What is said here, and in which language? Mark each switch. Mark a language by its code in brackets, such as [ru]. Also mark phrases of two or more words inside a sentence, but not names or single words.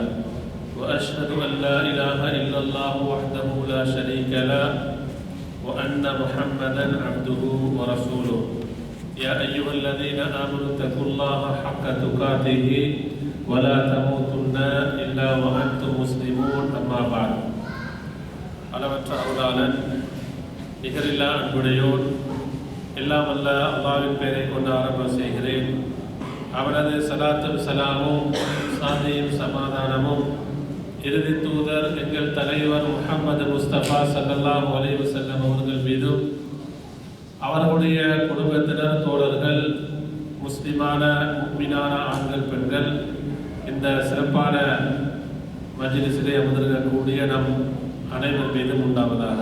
[ar] وأشهد أن لا إله إلا الله وحده لا شريك له وأن محمدا عبده ورسوله. يا أيها الذين آمنوا اتقوا الله حق تقاته ولا تموتن إلا وأنتم مسلمون. أما بعد. [ta] அளவற்ற அருளாளன் நிகரில்லா அன்புடையோன் எல்லாம் வல்ல அல்லாஹ்வின் பெயரை கொண்டு ஆரம்பம் செய்கிறேன். அவனது சலாத்தும் சலாமும் சாந்தியும் சமாதானமும் இறுதி தூதர் எங்கள் தலைவர் முஹம்மது முஸ்தபா [ar] صلى الله عليه وسلم [ta] அவர்கள் மீதும் அவர்களுடைய குடும்பத்தினர் தோழர்கள் முஸ்லிமான முஃமினான ஆண்கள் பெண்கள் இந்த சிறப்பான மஜ்லிஸிலே அமர்ந்திருக்கக்கூடிய நம் அனைவர் மீதும் உண்டாவதாக.